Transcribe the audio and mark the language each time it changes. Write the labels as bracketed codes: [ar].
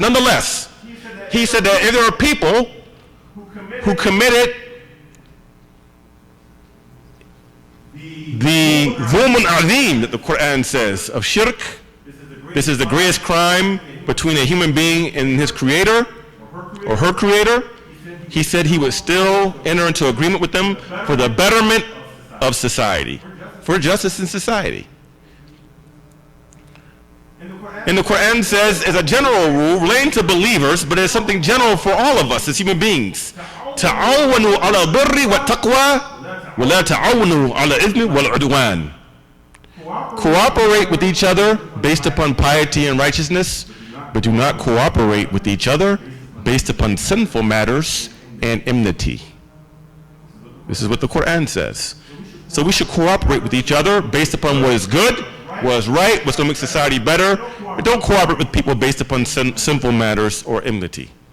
[en] Nonetheless, he said that if there are people who committed the Zulmun Azim that the Quran says of shirk, this is the greatest crime between a human being and his creator or her creator, he said he would still enter into agreement with them for the betterment of society, for justice in society. And the Quran says, as a general rule, relating to believers, but it's something general for all of us as human beings. [ar] تعاونوا على البر والتقوى ولا تعاونوا على الإثم والعدوان. [en] Cooperate with each other based upon piety and righteousness, but do not cooperate with each other based upon sinful matters and enmity. This is what the Quran says. So we should cooperate with each other based upon what is good, what is right, what's going to make society better, but don't cooperate with people based upon sinful matters or enmity.